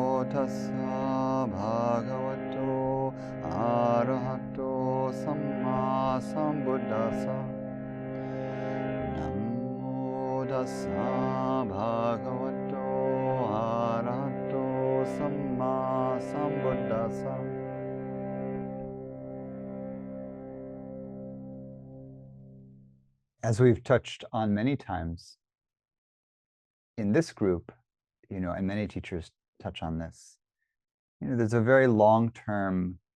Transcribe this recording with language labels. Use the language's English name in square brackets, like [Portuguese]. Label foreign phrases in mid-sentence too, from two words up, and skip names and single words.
[Pali] tassa bhagavato arahato samma sambuddhassa. Namo tassa bhagavato arahato samma sambuddhassa. [English] As we've touched on many times in this group, and many teachers touch on this, there's a very long-term